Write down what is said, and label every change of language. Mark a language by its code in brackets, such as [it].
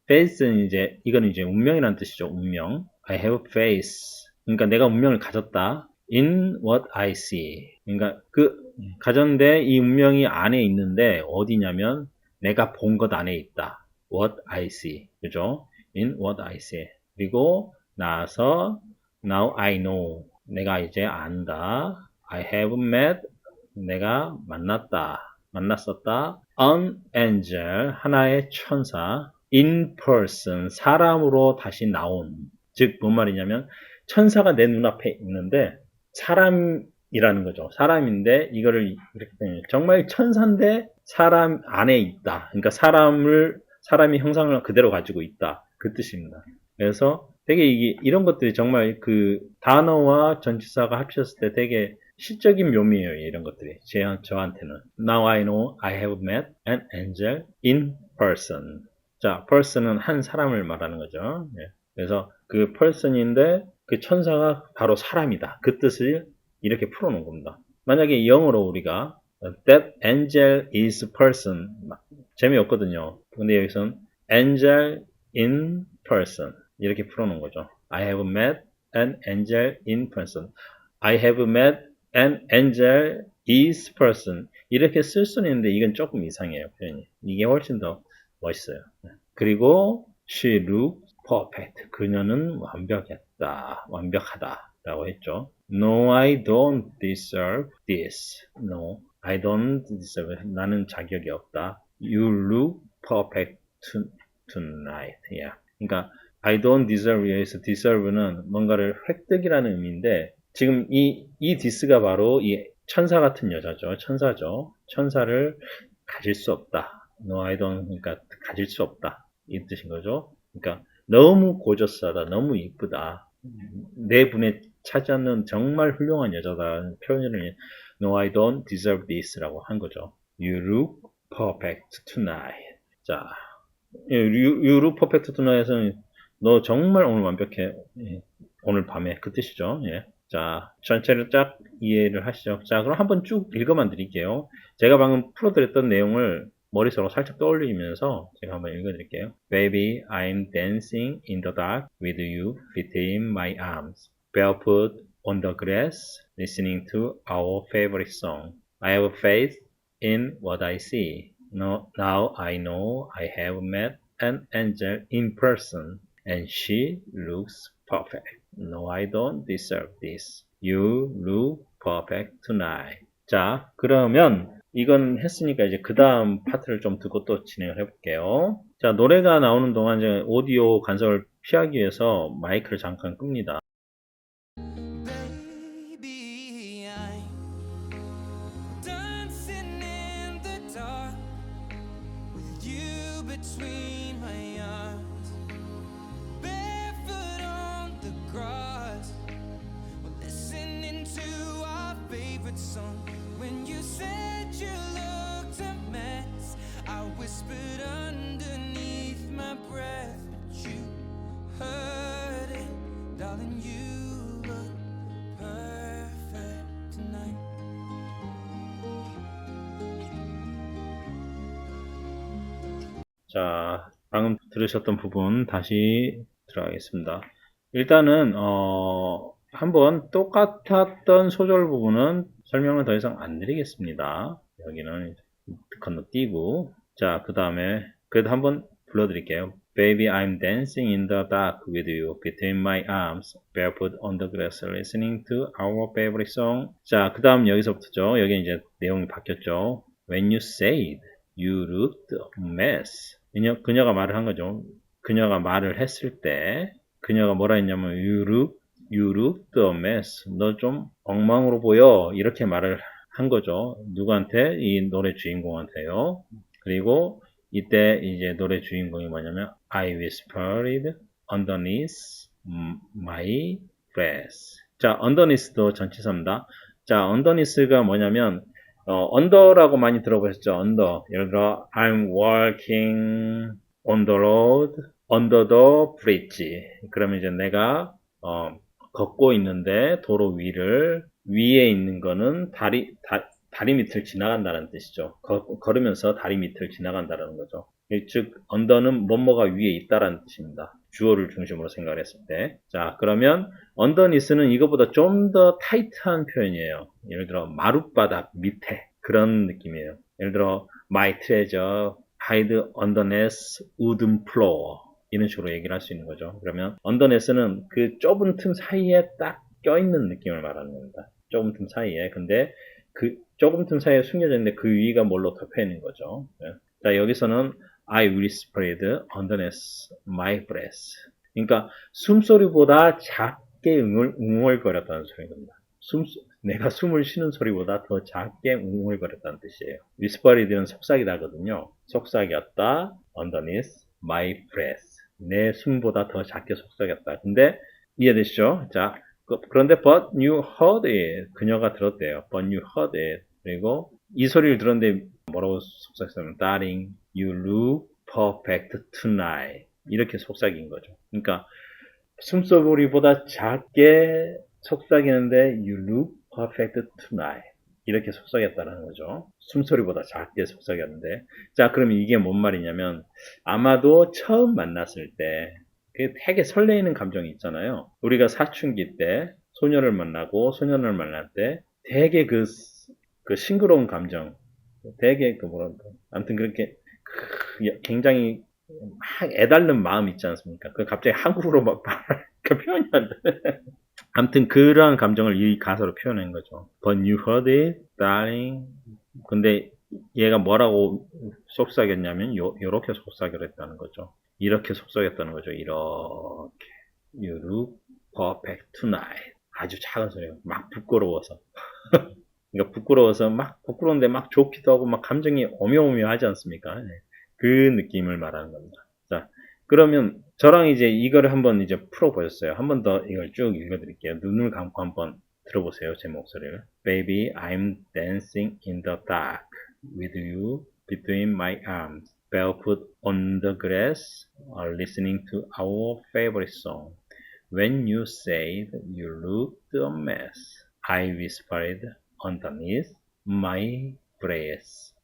[ko] faith는 이거는 이제 운명이라는 뜻이죠. 운명. [en] I have faith. [ko] 그러니까 내가 운명을 가졌다. [en] in what I see. [ko] 그러니까 가졌는데 이 운명이 안에 있는데 어디냐면 내가 본 것 안에 있다. [en] what I see. [ko] 그죠? [en] in what I see. [ko] 그리고 나서 [en] now I know. [ko] 내가 이제 안다. [en] I have met. [ko] 내가 만났었다. [en] An angel. [ko] 하나의 천사. [en] In person. [ko] 사람으로 다시 나온. 즉, 뭔 말이냐면, 천사가 내 눈앞에 있는데, 사람 이라는 거죠. 사람인데 이거를 이렇게 정말 천사인데 사람 안에 있다. 그러니까 사람이 형상을 그대로 가지고 있다. 그 뜻입니다. 그래서 되게 이런 것들이 정말 그 단어와 전치사가 합쳤을 때 되게 시적인 묘미예요. 이런 것들이 저한테는. [en] Now I know I have met an angel in person. [ko] 자, person은 한 사람을 말하는 거죠. 예. 그래서 그 person인데 그 천사가 바로 사람이다. 그 뜻을 이렇게 풀어놓은 겁니다. 만약에 영어로 우리가 [en] that angel is person [ko] 재미없거든요. 근데 여기서는 [en] angel in person [ko] 이렇게 풀어놓은 거죠. [en] I have met an angel in person. I have met an angel is person. [ko] 이렇게 쓸 수는 있는데 이건 조금 이상해요. 표현이. 이게 훨씬 더 멋있어요. 그리고 [en] she looks perfect. [ko] 그녀는 완벽했다. 완벽하다. 라고 했죠. [en] No, I don't deserve this. No, I don't deserve it. [ko] 나는 자격이 없다. [en] You look perfect tonight. Yeah. [ko] 그러니까 [en] I don't deserve [ko] 여기서 deserve는 뭔가를 획득이라는 의미인데 지금 이 this가 바로 이 천사 같은 여자죠. 천사죠. 천사를 가질 수 없다. [en] No, I don't. [ko] 그러니까 가질 수 없다. 이 뜻인 거죠. 그러니까 너무 고저스하다. 너무 이쁘다. 내 분에 차지 않는 정말 훌륭한 여자다. 표현을 [en] No, I don't deserve this [ko] 라고 한 거죠. [en] You look perfect tonight. [ko] 자, [en] You look perfect tonight [ko] 에서는 너 정말 오늘 완벽해. 오늘 밤에 그 뜻이죠. 예. 자, 전체를 쫙 이해를 하시죠. 자, 그럼 한번 쭉 읽어만 드릴게요. 제가 방금 풀어드렸던 내용을 머릿속으로 살짝 떠올리면서 제가 한번 읽어드릴게요. [en] Baby, I'm dancing in the dark with you between my arms, barefoot on the grass, listening to our favorite song. I have faith in what I see. Now I know I have met an angel in person, and she looks perfect. No, I don't deserve this. You look perfect tonight. [ko] 자, 그러면 이건 했으니까 이제 그 다음 파트를 좀 두고 또 진행을 해볼게요. 자, 노래가 나오는 동안 이제 오디오 간섭을 피하기 위해서 마이크를 잠깐 끕니다. [en] Baby, I'm dancing in the dark with you between my arms, barefoot on the grass. We're listening to our favorite song. When you said you looked a mess, I whispered underneath my breath, but you heard it, darling. You look perfect tonight. [ko] 자, 방금 들으셨던 부분 다시 들어가겠습니다. 일단은 한번 똑같았던 소절 부분은 설명을 더 이상 안 드리겠습니다. 여기는 건너뛰고 자, 그 다음에 그래도 한번 불러드릴게요. Baby, I'm dancing in the dark with you between my arms, barefoot on the grass, listening to our favorite song. 자, 그 다음 여기서부터죠. 여기 이제 내용이 바뀌었죠. [en] When you said you looked a mess. [ko] 그녀가 말을 한 거죠. 그녀가 말을 했을 때 그녀가 뭐라 했냐면 [en] you looked a mess. [ko] 너 좀 엉망으로 보여. 이렇게 말을 한 거죠. 누구한테? 이 노래 주인공한테요. 그리고 이때 이제 노래 주인공이 뭐냐면 [en] I whispered underneath my breath. [ko] 자, underneath도 전치사입니다. 자, underneath가 뭐냐면 under라고 많이 들어보셨죠? [en] under. 예를 들어 I'm walking on the road under the bridge. [ko] 그러면 이제 내가 걷고 있는데 도로 위에 있는 거는 다리 밑을 지나간다는 뜻이죠. 걸으면서 다리 밑을 지나간다는 거죠. 즉 under는 뭐뭐가 위에 있다라는 뜻입니다. 주어를 중심으로 생각을 했을 때. 자, 그러면 underneath는 이거보다 좀 더 타이트한 표현이에요. 예를 들어 마룻바닥 밑에 그런 느낌이에요. 예를 들어 [en] my treasure hide underneath wooden floor [ko] 이런 식으로 얘기를 할 수 있는 거죠. 그러면 underneath는 그 좁은 틈 사이에 딱 껴있는 느낌을 말하는 겁니다. 좁은 틈 사이에. 근데 그 좁은 틈 사이에 숨겨져 있는데 그 위가 뭘로 덮여 있는 거죠. 자, 여기서는 [en] I whispered underneath my breath. [ko] 그러니까 숨소리보다 작게 웅얼거렸다는 소리입니다. 내가 숨을 쉬는 소리보다 더 작게 웅웅거렸다는 뜻이에요. whispered는 속삭이다거든요. 속삭였다. [en] underneath my breath. [ko] 내 숨보다 더 작게 속삭였다. 근데 이해되시죠? 자, 그런데 [en] but you heard it. [ko] 그녀가 들었대요. [en] but you heard it. [ko] 그리고 이 소리를 들었는데 뭐라고 속삭였냐면 [en] darling, you look perfect tonight. [ko] 이렇게 속삭인 거죠. 그러니까 숨소리보다 작게 속삭이는데 [en] you look perfect tonight. [ko] 이렇게 속삭였다는 거죠. 숨소리보다 작게 속삭였는데. 자, 그럼 이게 뭔 말이냐면 아마도 처음 만났을 때 되게 설레이는 감정이 있잖아요. 우리가 사춘기 때 소녀를 만나고 소년을 만날 때 되게 그 싱그러운 감정, 되게 아무튼 그렇게 굉장히 막 애달는 마음 있지 않습니까? 그 갑자기 한국어로 막 그 표현이 안 돼. 아무튼 그런 감정을 이 가사로 표현한 거죠. [en] But you heard it, darling. [ko] 근데 얘가 뭐라고 속삭였냐면 요렇게 속삭였다는 거죠. 이렇게 속삭였다는 거죠. 이렇게. [en] You look perfect tonight. [ko] 아주 작은 소리가 막 부끄러워서. 그러니까 부끄러워서 막 부끄러운데 막 좋기도 하고 막 감정이 오묘오묘하지 않습니까? 그 느낌을 말하는 겁니다. 자, 그러면 저랑 이제 이거를 한번 이제 풀어보셨어요. 한 번 더 이걸 쭉 읽어드릴게요. 눈을 감고 한번 들어보세요. 제 목소리를. [en] Baby, I'm dancing in the dark with you between my arms, barefoot on the grass, listening to our favorite song. When you said you looked a mess, I whispered underneath my breath.